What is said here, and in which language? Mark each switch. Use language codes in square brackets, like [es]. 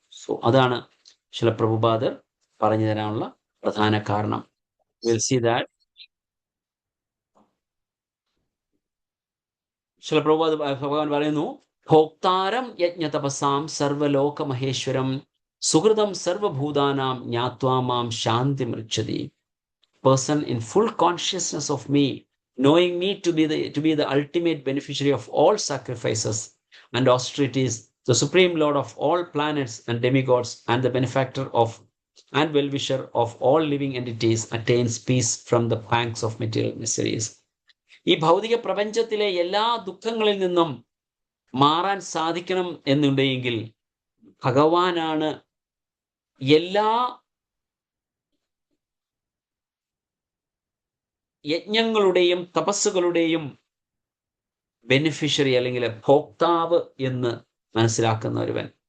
[ml] So അതാണ് ശില പ്രഭുപാദർ പറഞ്ഞു തരാനുള്ള പ്രധാന കാരണം. [en] will see that [sa] ശില പ്രഭുപാദ് [ml] ഭഗവാൻ പറയുന്നു, [sa] ഭോക്താരം യജ്ഞതപസാം സർവലോക മഹേശ്വരം സുഹൃതം സർവഭൂതാനാം ജ്ഞാത്വാ മാം ശാന്തി മൃച്ഛതി. [en] Person in full consciousness of me, knowing me to be the ultimate beneficiary of all sacrifices and austerities, the supreme lord of all planets and demigods, and the benefactor of and well-wisher of all living entities, attains peace from the pangs of material miseries. [ml] ഈ ഭൗതിക പ്രപഞ്ചത്തിലെ എല്ലാ ദുഃഖങ്ങളിൽ നിന്നും മാറാൻ സാധിക്കണം എന്നുണ്ടെങ്കിൽ ഭഗവാനാണ് എല്ലാ യജ്ഞങ്ങളുടെയും തപസ്സുകളുടെയും ബെനിഫിഷ്യറി അല്ലെങ്കിൽ ഭോക്താവ് എന്ന് മനസ്സിലാക്കുന്ന ഒരുവൻ.